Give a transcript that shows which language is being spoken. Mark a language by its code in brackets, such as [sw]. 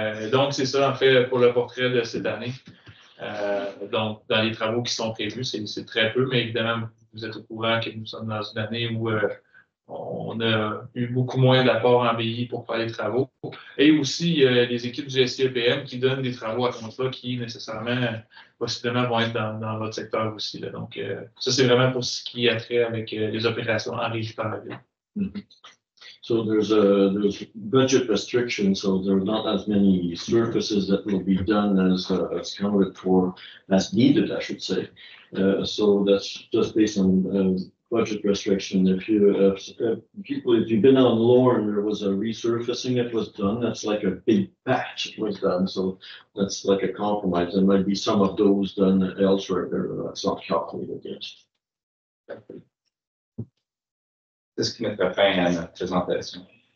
[fr] Donc, c'est ça, en fait, pour le portrait de cette année. Donc, dans les travaux qui sont prévus, c'est très peu, mais évidemment, vous êtes au courant que nous sommes dans une année où on a eu beaucoup moins d'apports en BI pour faire les travaux. Et aussi, il y a les équipes du SCEPM qui donnent des travaux à contrat qui, nécessairement, possiblement, vont être dans votre secteur aussi. Là. Donc, ça, c'est vraiment pour ce qui a trait avec les opérations en régie par la ville. Mm-hmm. [en] So there's budget restrictions, so there are not as many surfaces that will be done as counted for, as needed, I should say. So that's just based on budget restriction. If you've been on Lorne, there was a resurfacing that was done. That's like a big patch that was done. So that's like a compromise. There might be some of those done elsewhere. That's not calculated against. [fr] C'est ce qui mettrait fin à notre présentation.